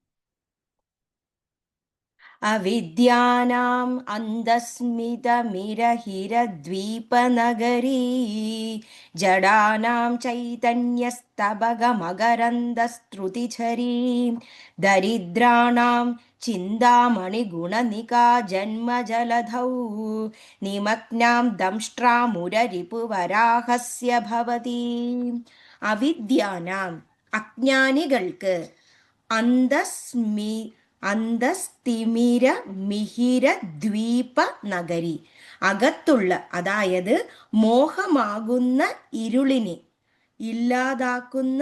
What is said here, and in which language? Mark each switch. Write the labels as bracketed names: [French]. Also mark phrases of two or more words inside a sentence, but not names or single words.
[Sanskrit] अविद्यानाम् अन्धस्मितमिरहिरद्वीपनगरी जडानां चैतन्यस्तबगमकरन्दस्रुतिझरी दरिद्राणां चिन्तामणिगुणनिका जन्मजलधौ निमग्नां दंष्ट्रामुररिपुवराहस्य भवति. [Malayalam] അവിദ്യാനാം അജ്ഞാനികൾക്ക് [Sanskrit] അന്തസ്തിമിര മിഹിര ദ്വീപ നഗരി [Malayalam] അകത്തുള്ള, അതായത് മോഹമാകുന്ന ഇരുളിനെ ഇല്ലാതാക്കുന്ന